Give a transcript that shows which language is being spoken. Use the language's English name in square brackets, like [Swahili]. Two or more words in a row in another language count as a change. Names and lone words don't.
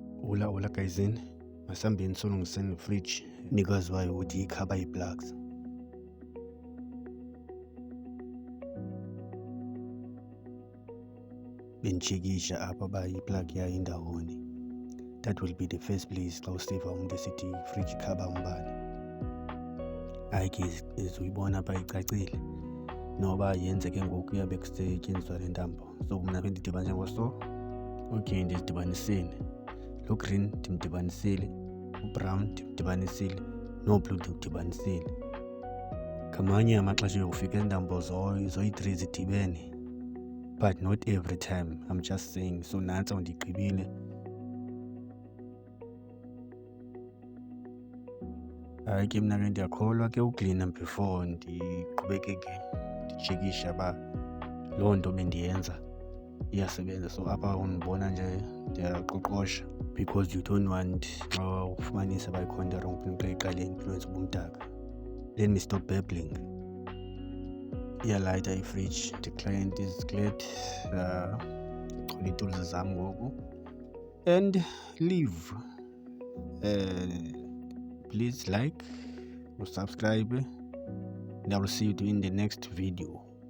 [Xhosa] Ula guysini, masihambeni solungiseni i-fridge nikazi wayo ukuthi ikhaba i-plugs. Benishekisha apha ba i-plug yayo indawoni. [English] That will be the first place [Xhosa] xa usiva umuntu esithi i-fridge ikhaba umbane. Hayi ke izuyibona apha icacile noba yenzeke ngoku yabe kusetyenziswa le ntambo. So mna bendidibanise ngoso. Okay, ndizidibanisile. Lo green ndimdibanisile, ubrown ndimdibanisile, no-blue ndimdibanisile. Ngamanye amaxesha uyofika iintambo zoyi-3 zidibene, [English] but not every time. I'm just saying. [Xhosa] So nantso ndigqibile. Hayi ke mna ke ndiyakholwa ke uklina before ndiqhubekeke nditshekisha uba loo nto bendiyenza iyasebenza. So apha undibona nje ndiyaqoqosha [English] because you don't want [Xhosa] xa ufumanisa uba ikhona into wrong xa iqale influence ubumdaka. [English] Let me stop babbling. [Xhosa] Iyalayita ifridge. [English] The client is glad. [Xhosa] Ndichole iitools zam ngoku [English] and leave. Please like or subscribe and I will see you in the next video.